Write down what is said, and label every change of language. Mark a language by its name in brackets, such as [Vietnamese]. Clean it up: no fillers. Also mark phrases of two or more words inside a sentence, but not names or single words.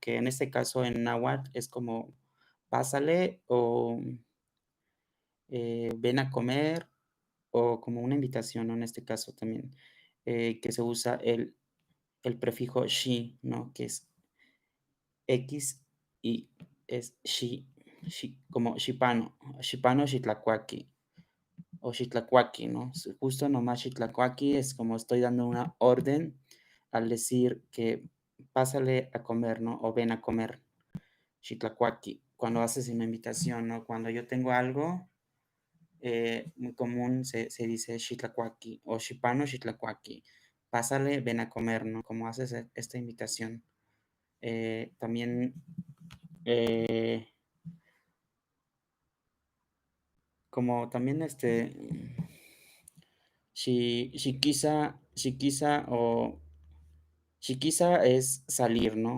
[Spanish] Que en este caso en náhuatl es como pásale o ven a comer o como una invitación, ¿no? En este caso también, que se usa el prefijo shi, ¿no? Que es X y es shi como [Nahuatl languages] shipano, shipano, xitlacuaki [Spanish] o xitlacuaki, ¿no? Justo nomás xitlacuaki es como estoy dando una orden al decir que pásale a comer, ¿no? O ven a comer, xitlacuaki. Cuando haces una invitación, ¿no? Cuando yo tengo algo muy común se dice xitlacuaki o [Nahuatl languages] shipano, xitlacuaki. [Spanish] Pásale, ven a comer, ¿no? Como haces esta invitación. También eh, como también Shikiza o Shikiza es salir, ¿no?